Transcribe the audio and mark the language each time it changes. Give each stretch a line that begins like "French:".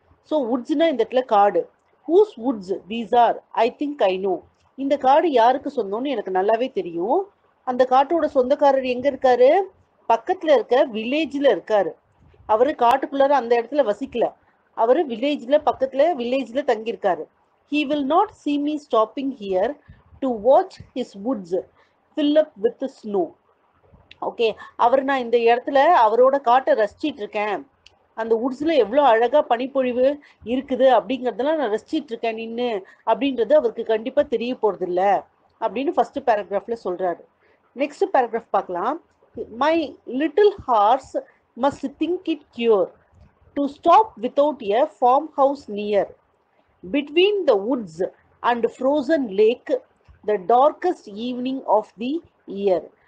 Tamil: So வுட்ஸ்னா இந்த இடத்துல காடு.
English: Whose woods these are, I think I know.
Tamil: இந்த காடு யாருக்கு சொந்தம்னு எனக்கு நல்லாவே தெரியும். அந்த காட்டோட சொந்தக்காரர் எங்க இருக்காரு? பக்கத்துல இருக்க வில்லேஜ்ல இருக்காரு. அவரு காட்டுக்குள்ளார அந்த இடத்துல வசிக்கல. அவரு வில்லேஜ்ல தங்கியிருக்காரு.
English: He will not see me stopping here to watch his woods fill up with snow.
Tamil: Okay, நான் இந்த இடத்துல அவரோட காட்டை ரசிச்சிட்டு இருக்கேன். அந்த வுட்ஸ்ல எவ்வளோ அழகா பனிப்பொழிவு இருக்குது அப்படிங்கிறதெல்லாம் நான் ரசிச்சிட்டு இருக்கேன் நின்று அப்படின்றது அவருக்கு கண்டிப்பா தெரிய போறது இல்ல அப்படின்னு ஃபர்ஸ்ட் பேராகிராஃப்ல சொல்றாரு. நெக்ஸ்ட் பேராகிராஃப் பார்க்கலாம்.
English: My little horse must think it queer to stop without a farm house near between the woods and frozen lake the darkest evening of the year.